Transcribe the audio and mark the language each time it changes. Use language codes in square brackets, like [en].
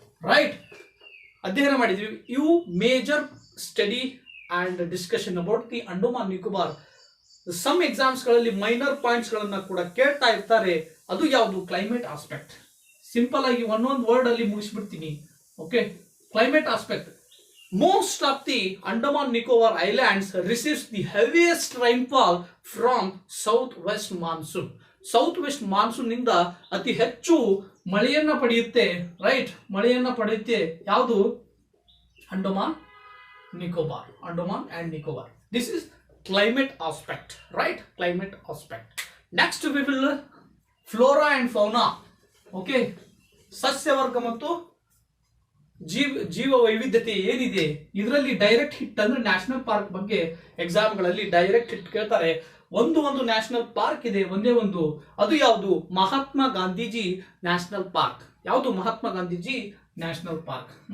[en] right, [kn] ಅಧ್ಯಯನ ಮಾಡಿದ್ವಿ. [en] ಇವು major study and discussion about the Andaman Nicobar. [kn] Some exams ಗಳಲ್ಲಿ ಮೈನರ್ ಪಾಯಿಂಟ್ಸ್ ಗಳನ್ನ ಕೂಡ ಕೇಳ್ತಾ ಇರ್ತಾರೆ. ಅದು ಯಾವುದು? Climate aspect. ಸಿಂಪಲ್ ಆಗಿ ಒಂದೊಂದು ವರ್ಡ್ ಅಲ್ಲಿ ಮುಗಿಸ್ಬಿಡ್ತೀನಿ. [en] Okay, climate aspect. Most of the Andaman Nicobar Islands receives the heaviest rainfall from southwest monsoon. [kn] Southwest monsoon ನಿಂದ ಅತಿ ಹೆಚ್ಚು ಮಳೆಯನ್ನ ಪಡೆಯುತ್ತೆ. ರೈಟ್, ಮಳೆಯನ್ನ ಪಡೆಯುತ್ತೆ ಯಾವುದು? Andaman Nicobar. [en] Andaman and Nicobar. This is climate aspect. Right, climate aspect. Next we will flora and fauna. [kn] Okay, ಸಸ್ಯವರ್ಗ ಮತ್ತು ಜೀವ ವೈವಿಧ್ಯತೆ ಏನಿದೆ ಇದರಲ್ಲಿ ಡೈರೆಕ್ಟ್ ಹಿಟ್ ಅಂದ್ರೆ ನ್ಯಾಷನಲ್ ಪಾರ್ಕ್ ಬಗ್ಗೆ ಎಕ್ಸಾಮ್ಗಳಲ್ಲಿ ಡೈರೆಕ್ಟ್ ಹಿಟ್ ಕೇಳ್ತಾರೆ. ಒಂದು ನ್ಯಾಷನಲ್ ಪಾರ್ಕ್ ಇದೆ, ಒಂದೇ ಒಂದು. ಅದು ಯಾವುದು? Mahatma Gandhiji national park. ಯಾವುದು? Mahatma Gandhiji national park.